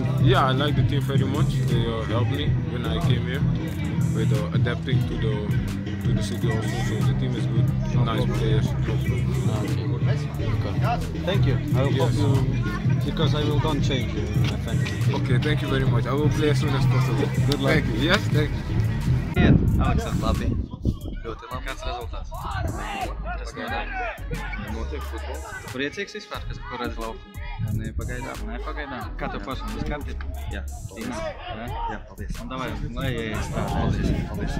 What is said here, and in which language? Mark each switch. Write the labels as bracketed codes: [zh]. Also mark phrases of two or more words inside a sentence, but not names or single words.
[en] Yeah, I like the team very much. They helped me when I came here with adapting to the city also. So the team is good, nice players. Okay. Thank you. I will hope you, because I will don't change you in my fantasy. Okay, thank you very much. I will play as soon as possible. Good luck. Thank you. Yes, thank you. [lv] Aleksandr, labi. Ļoti labi. Kāds rezultāts? Tas notiek futbols. Tu priecīgs vispār, ko redz laukumā? Nepagaidām. Kā tev pašam viss kārtībā? Jā. Jā, paldies. Un davai, lai ejais tā. Paldies.